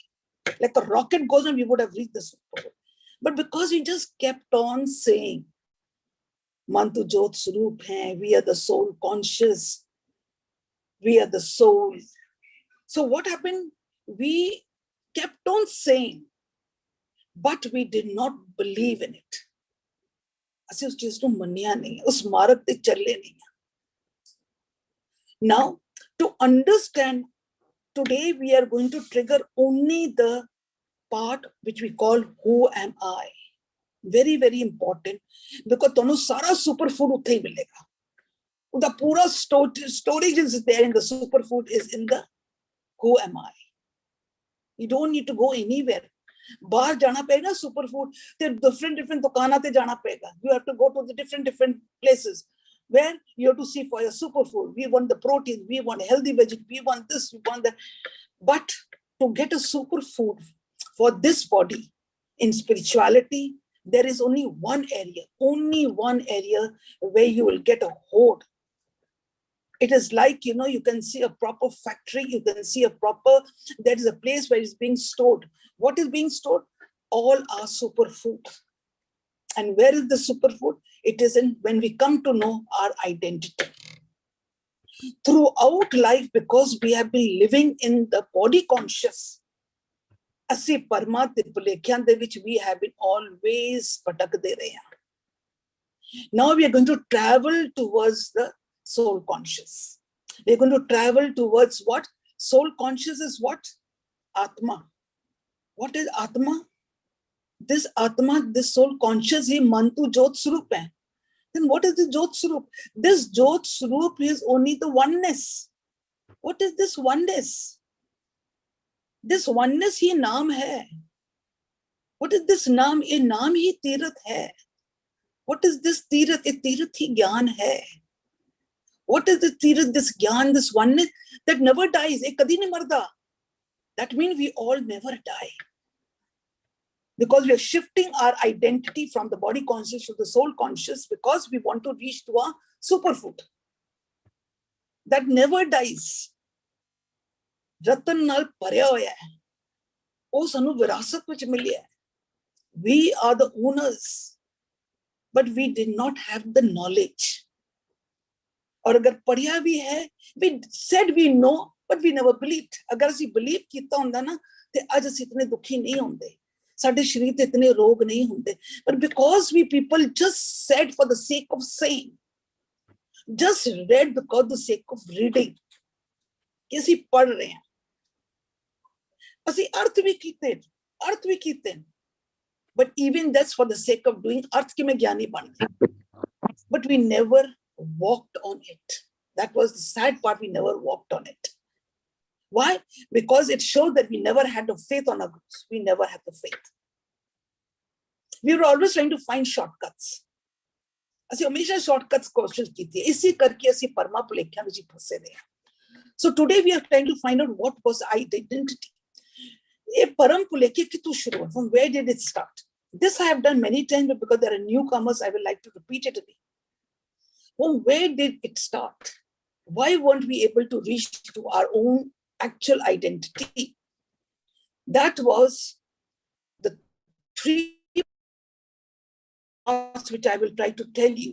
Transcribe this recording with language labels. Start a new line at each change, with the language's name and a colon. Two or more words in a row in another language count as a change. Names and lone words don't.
English: Like a rocket goes on, we would have reached the superfood. But because we just kept on saying,
Punjabi: ਮਨ ਤੂੰ ਜੋਤ ਸਰੂਪ ਹੈ,
English: we are the soul conscious, we are the soul. So what happened? We kept on saying, but we did not believe in it.
Punjabi: ਅਸੀਂ ਉਸ ਚੀਜ਼ ਨੂੰ ਮੰਨਿਆ ਨਹੀਂ, ਉਸ ਮਾਰਗ ਤੇ ਚੱਲੇ ਨਹੀਂ.
English: Now, to understand, today we are going to trigger only the part which we call who am I. Very, very important, because
Punjabi: ਤੁਹਾਨੂੰ ਸਾਰਾ superfood ਉੱਥੇ ਹੀ ਮਿਲੇਗਾ. ਉਹਦਾ ਪੂਰਾ
English: storage is there in the superfood is in the who am I. You don't need to go anywhere.
Punjabi: ਬਾਹਰ ਜਾਣਾ ਪਵੇਗਾ superfood ਤੇ different ਦੁਕਾਨਾਂ ਤੇ ਜਾਣਾ ਪਵੇਗਾ.
English: You have to go to the different places where you have to see for your superfood. We want the protein, we want healthy veggies, we want this, we want that. But to get a superfood for this body in spirituality, there is only one area where you will get a hold. It is like, you can see a proper factory, you can see there is a place where it's being stored. What is being stored? All our superfood. And where is the superfood? It is when we come to know our identity. Throughout life, because we have been living in the body conscious,
Punjabi: ਅਸੀਂ ਪਰਮਾਤਮਾ ਦੇ ਭੁਲੇਖਿਆਂ ਦੇ ਵਿੱਚ
English: we have been always
Punjabi: ਭਟਕਦੇ ਰਹੇ ਹਾਂ.
English: Now we are going to travel towards the soul conscious. We are going to travel towards what? Soul conscious is what? Atma. What is Atma? This Atma, this soul conscious, he
Punjabi: ਮਨ ਤੂੰ ਜੋਤ ਸਰੂਪ ਹੈ.
English: Then what is the Jot Swarup? This Jot Swarup is only the oneness. What is this oneness? This oneness
Hindi: ही नाम है.
English: What is this
Hindi: नाम? ये नाम ही तीरथ है.
English: What is this
Hindi: तीरथ? ये तीरथ ही ज्ञान है.
English: What is this तीरथ? This ज्ञान, this oneness that never dies.
Punjabi: ਇਹ ਕਦੀ ਨਹੀਂ ਮਰਦਾ.
English: That means we all never die. Because we are shifting our identity from the body conscious to the soul conscious because we want to reach to our superfood that never dies.
Punjabi: ਰਤਨ ਨਾਲ ਭਰਿਆ ਹੋਇਆ ਹੈ. ਉਹ ਸਾਨੂੰ ਵਿਰਾਸਤ ਵਿੱਚ ਮਿਲਿਆ ਹੈ.
English: We are the owners, but we did not have the knowledge.
Hindi: और अगर पढ़िया भी है,
English: we said we know, but we never believed.
Punjabi: अगर ਅਸੀਂ believe ਕੀਤਾ ਹੁੰਦਾ ਨਾ ਤੇ ਅੱਜ ਅਸੀਂ ਇਤਨੇ ਦੁਖੀ ਨਹੀਂ ਹੁੰਦੇ, ਸਾਡੇ ਸ਼ਰੀਰ ਤੇ ਇਤਨੇ ਰੋਗ ਨਹੀਂ ਹੁੰਦੇ.
English: But because we people just said for the sake of saying, just read because the sake of reading,
Punjabi: ਕਿ ਅਸੀਂ ਪੜ੍ਹ ਰਹੇ ਹਾਂ, ਅਸੀਂ ਅਰਥ ਵੀ ਕੀਤੇ,
English: but even that's for the sake of doing,
Punjabi: ਅਰਥ ਕਿ ਮੈਂ ਗਿਆਨੀ ਬਣ ਗਈ.
English: But we never walked on it. That was the sad part, we never walked on it. Why? Because it showed that we never had the faith on our gurus. We never had the faith. We were always trying to find shortcuts.
Punjabi: ਅਸੀਂ ਹਮੇਸ਼ਾ shortcuts ਕੋਸ਼ਿਸ਼ ਕੀਤੀ, ਇਸੇ ਕਰਕੇ ਅਸੀਂ ਪਰਮਾ ਭੁਲੇਖਿਆਂ ਵਿੱਚ ਫਸੇ ਰਹੇ ਹਾਂ.
English: So today we are trying to find out what was identity.
Punjabi: ਇਹ ਪਰਮ ਭੁਲੇਖੇ ਕਿੱਥੋਂ ਸ਼ੁਰੂ ਹੋਇਆ?
English: From where did it start? This I have done many times, but because there are newcomers, I would like to repeat it again. From where did it start? Why weren't we able to reach to our own actual identity? That was the three parts which I will try to tell you.